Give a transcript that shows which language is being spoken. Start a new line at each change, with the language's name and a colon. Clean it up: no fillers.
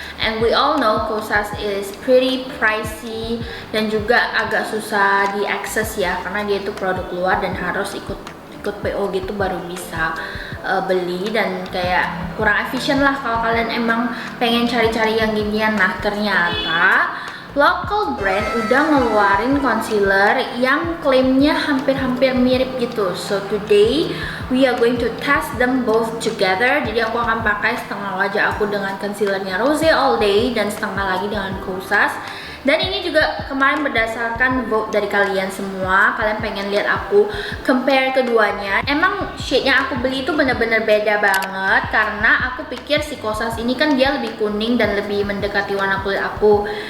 English: And we all know Kosas is pretty pricey
Indonesian: dan juga agak susah diakses ya, karena dia itu produk luar dan harus ikut PO gitu baru bisa beli, dan kayak kurang efisien lah kalau kalian emang pengen cari-cari yang ginian. Nah, ternyata local brand udah ngeluarin concealer yang klaimnya hampir-hampir mirip gitu.
English: So today we are going to test them both together.
Indonesian: Jadi aku akan pakai setengah wajah aku dengan concealernya Rose All Day dan setengah lagi dengan Kosas. Dan ini juga kemarin berdasarkan vote dari kalian semua. Kalian pengen lihat aku compare keduanya. Emang shade-nya aku beli itu bener-bener beda banget, karena aku pikir si Kosas ini kan dia lebih kuning dan lebih mendekati warna kulit aku.